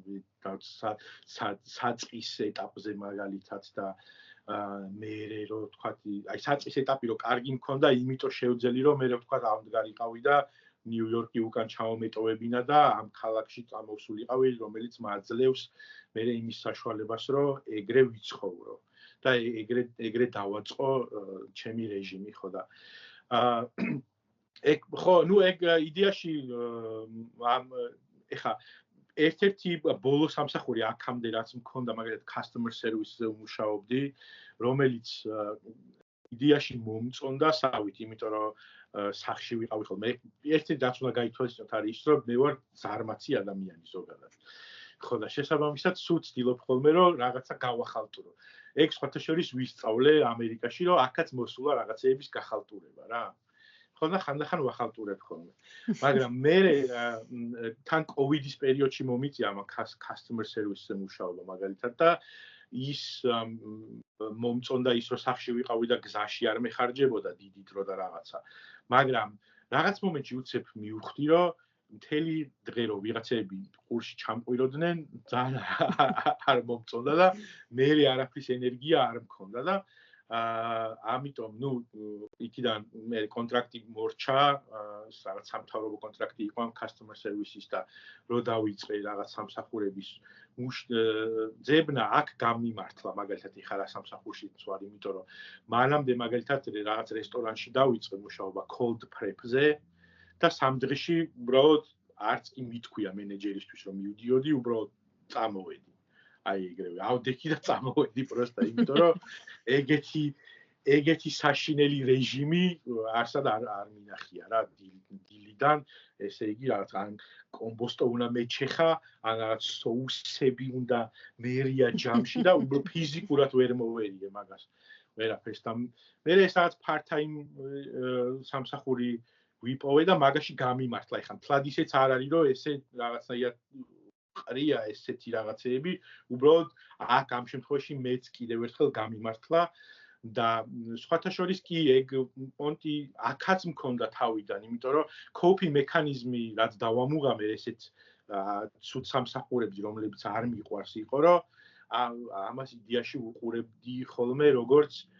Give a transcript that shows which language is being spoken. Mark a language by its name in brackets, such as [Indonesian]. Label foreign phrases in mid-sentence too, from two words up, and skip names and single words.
[Georgian] საწყის ეტაპზე მაგალითად და მე რო თქვა, აი საწყის ეტაპი რო კარგი მქონდა, იმიტომ შევძელი რომ მე რო თქვა ამდგარიყავი და ნიუ-იორკი უკან ჩავმეტოვებინა და ამ ქალაქში წამოვსულიყავი, რომელიც მაძლევს მე იმის საშუალებას, რომ ეგრე ვიცხოვრო და ეგრე დავაწყო ჩემი რეჟიმი, ხო და ეგ იდეაში ეხა ერთ-ერთი ბოლო სამსახური აქამდე რაც მქონდა, მაგალითად [English] customer service- [Georgian] ზე ვმუშაობდი, რომელიც იდეაში მომწონდა სავით, იმიტომ რომ სახში ვიყავი ხოლმე. ერთი რაც უნდა გაითვალისწინოთ არის ის, რომ მე ვარ ზარმაცი ადამიანი ზოგადად. ხო და შესაბამისად სულ ვცდილობ ხოლმე რომ რაღაცა გავახალტურო. ეგ სხვათა შორის ვისწავლე ამერიკაში, რომ აქაც მოსულა რაღაცეების გახალტურება რა. ხო და ხანდახან ვახალტურებ ხოლმე. მაგრამ მე თან კოვიდის პერიოდში მომიწია ამ [English] customer service- [Georgian] ზე მუშაობა მაგალითად და ის მომწონდა ის რომ სახში ვიყავი და გზაში არ მეხარჯებოდა დიდი დრო და რაღაცა. მაგრამ რაღაც მომენტში უცებ მივხვდი რომ მთელი დღე რომ ვიღაცები ყურში ჩამყვიროდნენ, ძალიან არ მომწონდა და მე არაფრის ენერგია არ მქონდა და ამიტომ ნუ იქიდან მე კონტრაქტი მორჩა, რაღაც სამთავრობო კონტრაქტი იყო ამ [English] customer service- [Georgian] ის და რო დავიწყე რაღაც სამსახურების ძებნა აქ გამიმართლა მაგალითად ეხლა რა სამსახურშიც ვარ, იმიტომ რომ მანამდე მაგალითად რაღაც რესტორანში დავიწყე მუშაობა [English] cold prep- [Georgian] ზე და სამ დღეში უბრალოდ არც კი მითქვია მენეჯერისთვის რომ მივდიოდი, უბრალოდ წამოვედი. აი ეგრევე ავდექი და წამოვედი პროსტა, იმიტომ რომ ეგეთი საშინელი რეჟიმი არსად არ მინახია რა დილიდან, ესე იგი რაღაც ან კომბოსტო უნდა მეჩეხა, ან რაღაც соуსები უნდა მერია ჯამში და უბრალოდ ფიზიკურად ვერ მოვერიდე მაგას. ვერაფერს და მე ეს რაღაც part-time სამსახური ვიპოვე და მაგაში გამიმართლა. ეხლა თლად ისეც არ არის რომ ესე რაღაცნაირად ყრია ესეთი რაღაცეები, უბრალოდ აქ ამ შემთხვევაში მეც კიდევ ერთხელ გამიმართლა და სხვათა შორის კი ეგ პონტი აქაც მქონდა თავიდან, იმიტომ რომ coping მექანიზმი რაც დავამუღამე ესეთ ცუდ სამსახურებში, რომლებიც არ მიყვარს იყო, რომ ამას იდეაში ვუყურებდი ხოლმე როგორც